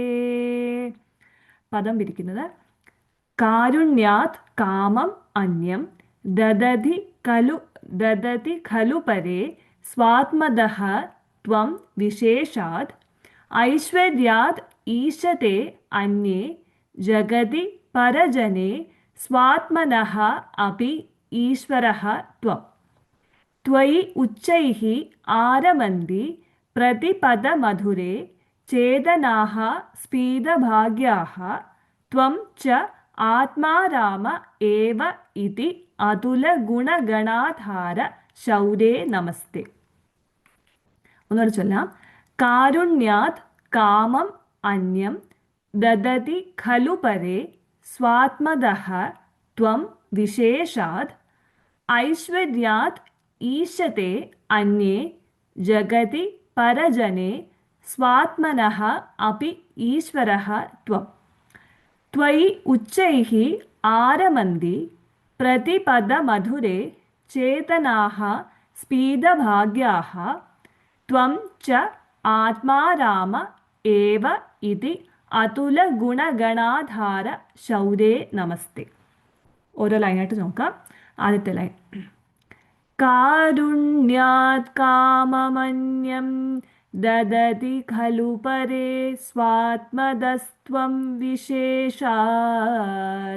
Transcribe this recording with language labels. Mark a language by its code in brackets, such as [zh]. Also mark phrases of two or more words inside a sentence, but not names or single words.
[ml] പദം പിരിക്കുന്നത് [sa] കാരുണ്യാത് കാമം അന്യം ദദതി ഖലു പരേ സ്വാത്മദഃ ത്വം വിശേഷാത് ഐശ്വര്യാത് ഈശത്തെ അന്യേ ജഗതി പരജനേ സ്വാത്മനഃ അപി ഈശ്വരഃ ത്വം त्वयि उच्चैः आरमन्ति प्रतिपदमधुरे चेतनाः स्फीतभाग्याः त्वं च आत्मा राम एव इति അതുലഗുണഗണാധാര ശൗരേ നമസ്തേ. [ml] ഒന്നുകൂടെ ചൊല്ലാം. [sa] കാരുണ്യാത് കാമം അന്യം ദദതി ഖലു പരേ സ്വാത്മദഃ ത്വം വിശേഷാത് ഐശ്വര്യാത് ഈശത്തെ അന്യേ ജഗതി പരജനേ സ്വാത്മനഃ അപി ഈശ്വരഃ ത്വം. त्वयि उच्चैः आरमन्ति प्रतिपदमधुरे चेतनाः स्फीतभाग्याः त्वं च आत्मा राम एव इति അതുലഗുണഗണാധാര ശൗരേ നമസ്തേ. [ml] ഓരോ ലൈനായിട്ട് നോക്കാം. ആദ്യത്തെ ലൈൻ. [sa] കാരുണ്യാത് കാമമന്യം ദദതി ഖലു പരേ സ്വാത്മദസ്ത്വം വിശേഷാത്.